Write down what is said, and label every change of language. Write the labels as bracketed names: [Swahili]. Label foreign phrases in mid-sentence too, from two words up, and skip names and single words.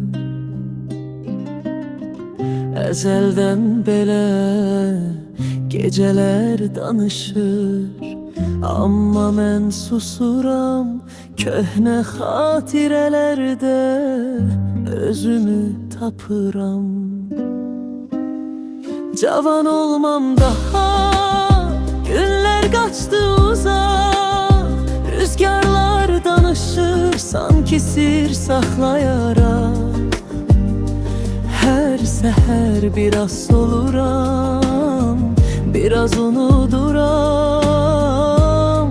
[Azerbaijani] Ezelden belə geceler danışır, amma mən susuram köhnə xatirələrdə, özümü tapıram. Cavan olmam daha, [Turkish] günler kaçtı uzak, rüzgarlar danışır sanki sir saklayarak. [Azerbaijani] Her seher biraz soluram, biraz unuduram.